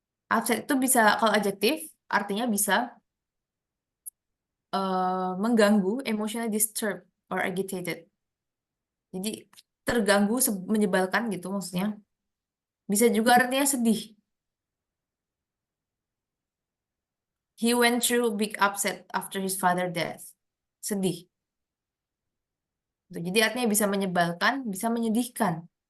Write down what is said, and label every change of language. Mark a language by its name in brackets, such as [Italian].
[Indonesian] Upset itu bisa kalau adjektif artinya bisa mengganggu, [English] emotionally disturbed or agitated. [Indonesian] Jadi terganggu, menyebalkan gitu maksudnya. Bisa juga artinya sedih. [English] He went through big upset after his father death. [Indonesian] Sedih. Tuh, jadi artinya bisa menyebalkan, bisa menyedihkan.